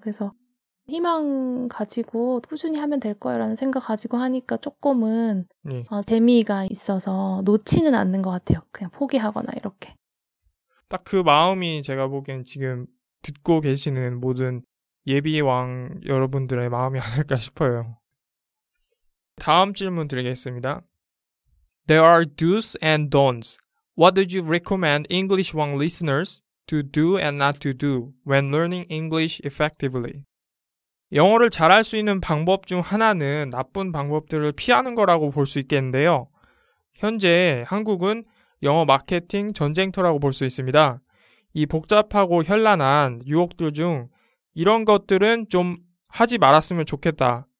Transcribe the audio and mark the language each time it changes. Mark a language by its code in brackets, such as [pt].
[ko] 그래서 희망 가지고 꾸준히 하면 될 거야라는 생각 가지고 하니까 조금은 재미가 있어서 놓지는 않는 것 같아요. 그냥 포기하거나 이렇게. 딱 그 마음이 제가 보기엔 지금 듣고 계시는 모든 예비왕 여러분들의 마음이 아닐까 싶어요. 다음 질문 드리겠습니다. [en] There are do's and don'ts. What do you recommend English Wang listeners to do and not to do when learning English effectively? [ko] 영어를 잘할 수 있는 방법 중 하나는 나쁜 방법들을 피하는 거라고 볼 수 있겠는데요. 현재 한국은 영어 마케팅 전쟁터라고 볼 수 있습니다. 이 복잡하고 현란한 유혹들 중 이런 것들은 좀 하지 말았으면 좋겠다.